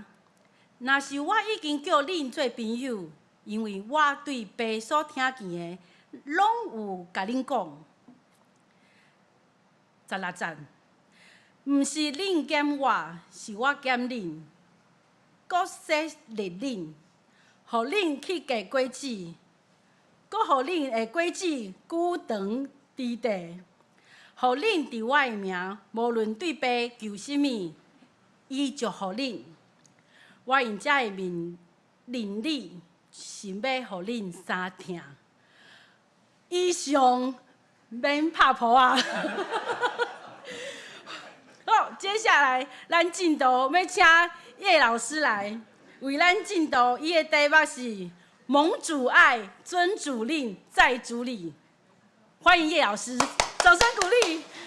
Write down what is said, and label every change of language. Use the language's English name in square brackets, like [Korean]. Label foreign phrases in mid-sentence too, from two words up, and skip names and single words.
[Min Nan Chinese] 若是我已经叫恁做朋友，因为我对爸所听见的，拢有甲恁讲。16节，毋是恁减我，是我减恁，搁设立恁，互恁去结果子，搁互恁的果子久长伫地，互恁伫我的名，无论对爸求什物，伊就互恁。我用遮的命令你，是要互恁相疼。以上免拍谱啊！好，接下来咱进度要请叶老师来为咱进度，伊的题目是“蒙主爱，遵主令，在主里”。欢迎叶老师，掌声鼓励。